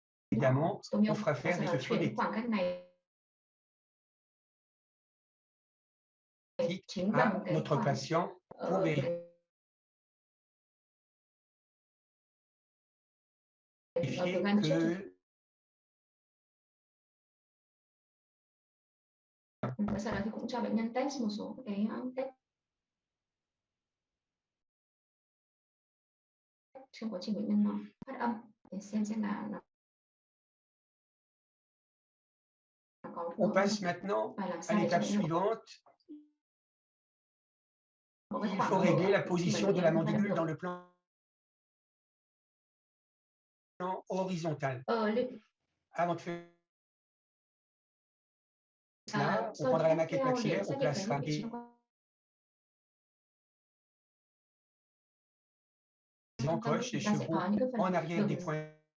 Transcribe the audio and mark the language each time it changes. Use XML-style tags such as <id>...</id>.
<fr>évidemment on fera faire des phonétiques à notre patient pour vérifier que</fr> <vi>sau đó thì cũng cho bệnh nhân test một số cái test trong quá trình bệnh nhân nó phát âm để xem là nó có.</vi> <fr>On passe maintenant à l'étape suivante. Il faut régler la position de la mandibule dans le plan horizontal. Avant de faire cela, on prendra la maquette maxillaire, on placera des encoches, des chevrons en arrière des points.</fr>